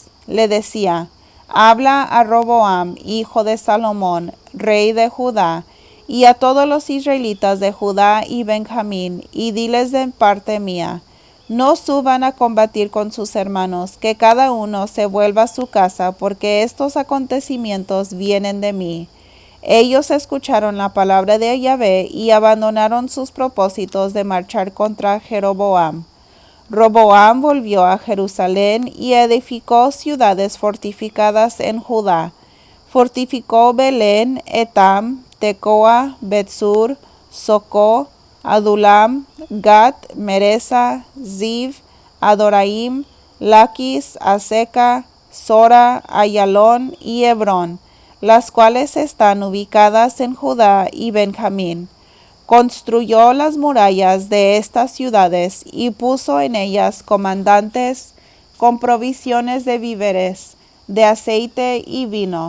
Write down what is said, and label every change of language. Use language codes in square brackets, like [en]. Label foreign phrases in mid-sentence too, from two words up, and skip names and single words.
[es] Le decía: Habla a Roboam, hijo de Salomón, rey de Judá, y a todos los israelitas de Judá y Benjamín, y diles de parte mía: No suban a combatir con sus hermanos, que cada uno se vuelva a su casa, porque estos acontecimientos vienen de mí. Ellos escucharon la palabra de Yahvé y abandonaron sus propósitos de marchar contra Jeroboam. Roboam volvió a Jerusalén y edificó ciudades fortificadas en Judá. Fortificó Belén, Etam, Tecoa, Betsur, Socó, Adulam, Gat, Meresa, Ziv, Adoraim, Laquis, Aseca, Sora, Ayalón y Hebrón, las cuales están ubicadas en Judá y Benjamín. Construyó las murallas de estas ciudades y puso en ellas comandantes con provisiones de víveres, de aceite y vino.